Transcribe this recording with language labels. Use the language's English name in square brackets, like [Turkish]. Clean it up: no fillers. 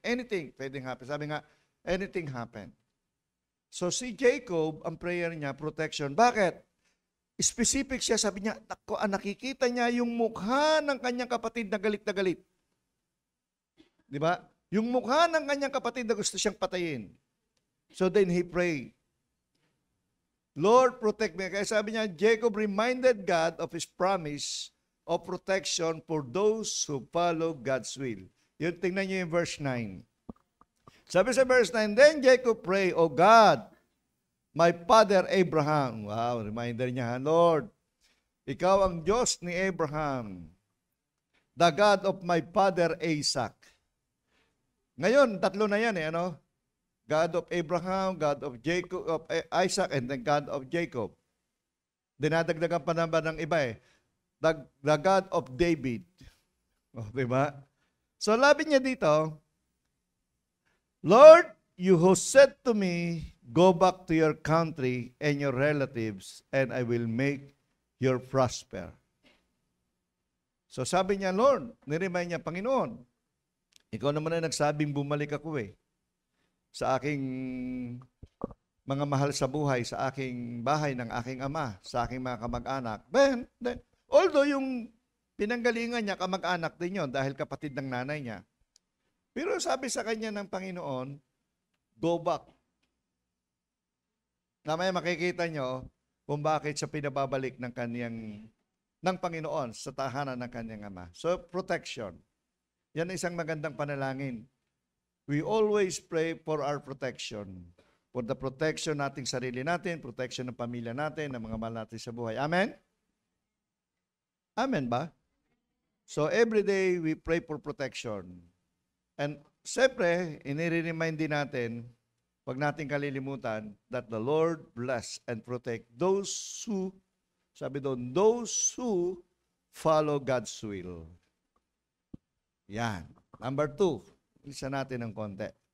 [Filipino] Anything pwedeng happen. Sabi nga, anything happen. So si Jacob, ang prayer niya, protection. Bakit? Specific siya, sabi niya, nakikita niya yung mukha ng kanyang kapatid na galit na galit. Di ba? Yung mukha ng kanyang kapatid na gusto siyang patayin. [English] So then he prayed, Lord, protect me. [Filipino] Kaya sabi niya, [English] Jacob reminded God of His promise of protection for those who follow God's will. [Filipino] Yun, tingnan niyo yung verse 9. [English] Sabi sa verse 9, then Jacob prayed, O God, my father Abraham. [Filipino] Wow, reminder niya, Lord, ikaw ang Diyos ni Abraham, [English] the God of my father Isaac. [Filipino] Ngayon, tatlo na yan ano? [English] God of Abraham, God of Jacob, of Isaac, and the God of Jacob. [Filipino] Dinadagdagan pa naman ng iba [English] the God of David. [Filipino] Diba? So, labi niya dito, [English] Lord, you who said to me, go back to your country and your relatives, and I will make you prosper. [Filipino] So sabi niya, Lord, niremind niya, Panginoon, ikaw naman na nagsabing bumalik ako sa aking mga mahal sa buhay, sa aking bahay ng aking ama, sa aking mga kamag-anak. Then, although yung pinanggalingan niya, kamag-anak din yon dahil kapatid ng nanay niya. Pero sabi sa kanya ng Panginoon, [English] go back. [Filipino] Namaya makikita nyo kung bakit siya pinababalik ng Panginoon sa tahanan ng kanyang ama. So, protection. Yan isang magandang panalangin. [English] We always pray for our protection. For the protection [Filipino] nating sarili natin, protection ng pamilya natin, ng mga mahal natin sa buhay. [English] Amen? Amen ba? So, every day we pray for protection. And, [Filipino] siyempre, inire-remind din natin Huwag natin kalilimutan [English] that the Lord bless and protect those who, [Filipino] sabi doon, [English] those who follow God's will. [Filipino] Yan. Number 2, isa natin ng konti.